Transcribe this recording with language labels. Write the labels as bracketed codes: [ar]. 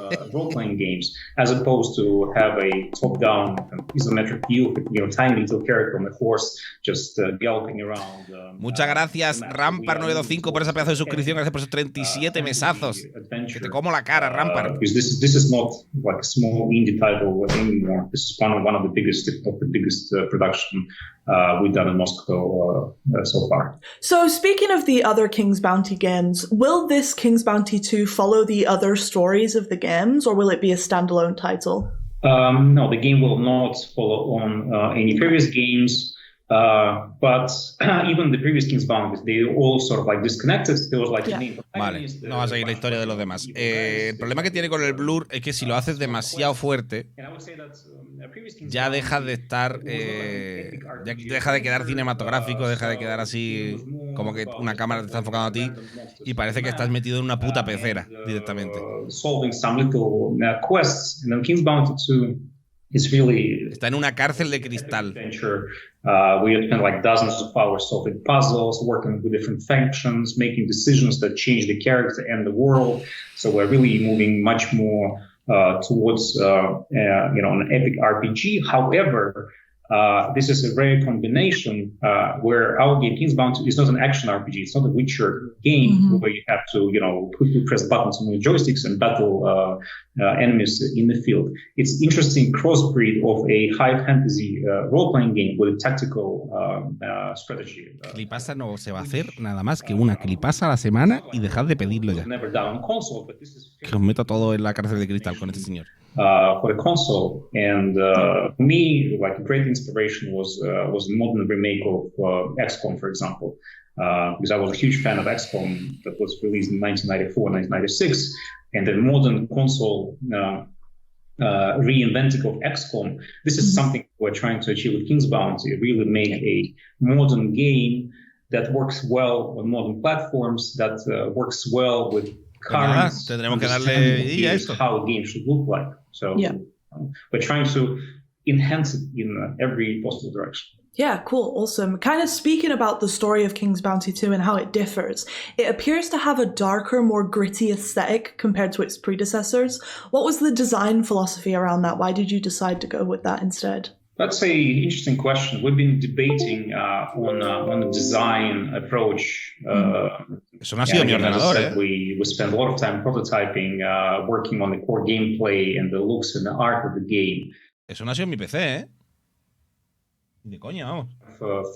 [en] Role-playing games, as opposed to have a top-down isometric view of tiny little character on the horse just galloping around. [es] Muchas gracias, Rampar925, por esa pedazo de suscripción. Gracias por esos 37 mesazos. Que te como la cara, Rampar. [en] Because this is not like a small indie title anymore. This is one of the biggest, if not the biggest production we've done in Moscow so far. So speaking of the other King's Bounty games, will this King's Bounty 2 follow the other stories of the games, or will it be a standalone title? No, the game will not follow on any previous games. But even the previous King's Bounty, they all sort of like disconnected. There was like a name. [es] Vale, no vas a seguir la historia de los demás. El problema que tiene con el blur es que si lo haces demasiado fuerte, ya deja de estar, ya deja de quedar cinematográfico, deja de quedar así como que una cámara te está enfocando a ti y parece que estás metido en una puta pecera directamente. [en] Solving some little quests, and then King's Bounty 2 is really [es] está en una cárcel de cristal. [en] We have spent like dozens of hours solving puzzles, working with different factions, making decisions that change the character and the world. So we're really moving much more towards an epic RPG. However, this is a rare combination where our game, King's Bounty, is not an action RPG. It's not a Witcher game where you have to, press buttons on the joysticks and battle enemies in the field. It's interesting crossbreed of a high fantasy role-playing game with a tactical strategy. [es] Clipasa no se va a hacer nada más que una clipasa a la semana y dejad de pedirlo ya. Que os meto todo en la cárcel de cristal con este señor. [en] For the console, and for me, like a great inspiration was the modern remake of XCOM, for example, because I was a huge fan of XCOM that was released in 1994, 1996, and the modern console reinventing of XCOM. This is something we're trying to achieve with King's Bounty, really make a modern game that works well on modern platforms, that works well with current [es] tendremos que darle a esto. [en] How a game should look like. So we're trying to enhance it in every possible direction. Yeah, cool, awesome. Kind of speaking about the story of King's Bounty 2 and how it differs, it appears to have a darker, more gritty aesthetic compared to its predecessors. What was the design philosophy around that? Why did you decide to go with that instead? That's an interesting question. We've been debating on the design approach. [es] Eso no ha sido mi ordenador, [en] we spent a lot of time prototyping, working on the core gameplay and the looks and the art of the game. [es] Eso no ha sido mi PC, ¿eh? Ni de coña, vamos.